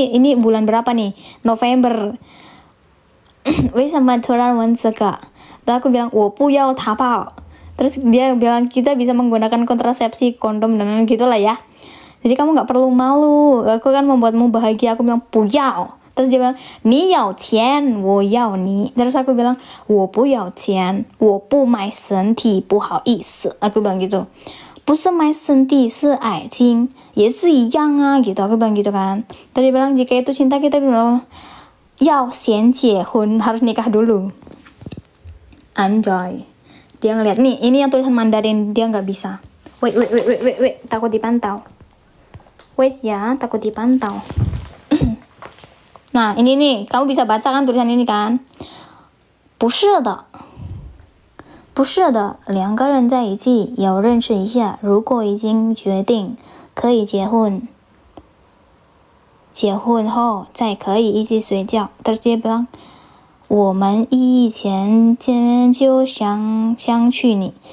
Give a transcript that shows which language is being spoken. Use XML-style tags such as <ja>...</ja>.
<id>Ini bulan berapa nih? November.</id> <zh>为什么突然问这个?</zh> <id>Terus aku bilang</id> <zh>我不要淘宝.</zh> <id>Terus dia bilang kita bisa menggunakan kontrasepsi, kondom dan gitulah ya. Jadi kamu nggak perlu malu. Aku kan membuatmu bahagia. Aku bilang</id> <zh>不要.</zh> <id>Terus dia bilang</id> <zh>你要钱我要你.</zh> <id>Terus aku bilang</id> <zh>我不要钱我不买身体不好意思.</zh> <id>Aku bilang gitu.</id> <zh>不是买身体是爱情也是一样啊</zh> <id>gitu. Aku bilang gitu kan. Terus dia bilang jika itu cinta kita bilang</id> <zh>要先结婚</zh> <id>harus nikah dulu. Anjay. Dia ngeliat nih, ini yang tulisan Mandarin dia nggak bisa. Wait, takut dipantau. Wait ya, takut dipantau. Nah, ini nih, kamu bisa baca kan tulisan ini kan?</id> <zh>不是的两个人在一起要认识一下，如果已经决定可以结婚后再可以一起睡觉。</zh> <id>Terus dia bilang 我们以前见面就想娶你。</id>